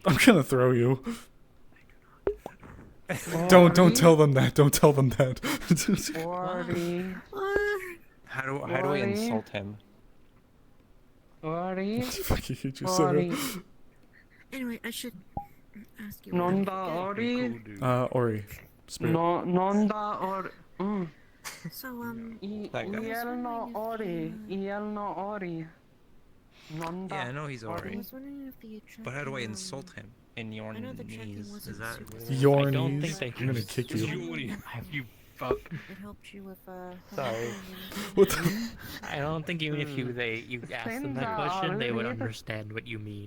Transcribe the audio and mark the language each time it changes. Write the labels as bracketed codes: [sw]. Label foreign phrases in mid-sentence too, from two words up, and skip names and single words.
[en] I'm gonna throw you. Don't tell them that. Don't tell them that. How do I insult him? Ori. Fuck you just said it. Anyway, I should ask you. Nonda Ori. Ori. Spirit. Nonda Ori. So Ielno Ori. Nonda. Yeah, I know he's Ori. I was wondering if you tried But how do I to, insult him? In your I know the tracking knees? wasn't Is that super Your I don't knees? think they I'm gonna kick you. Have you fuck. It helped you with Sorry. What the? I don't think even if you asked them that question, they would understand what you mean.